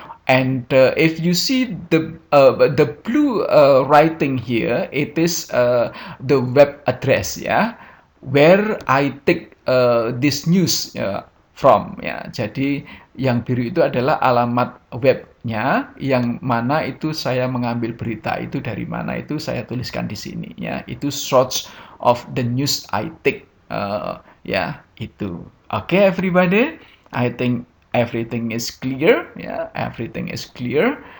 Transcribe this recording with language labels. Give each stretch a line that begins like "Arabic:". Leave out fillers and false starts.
English: And if you see the blue writing here, it is the web address ya, where I take this news from ya.
Indonesian: Jadi yang biru itu adalah alamat webnya, yang mana itu saya mengambil berita itu dari mana, itu saya tuliskan di sini ya.
English: Itu source of the news I take ya, itu. Okay everybody, I think everything is clear ya, everything is clear.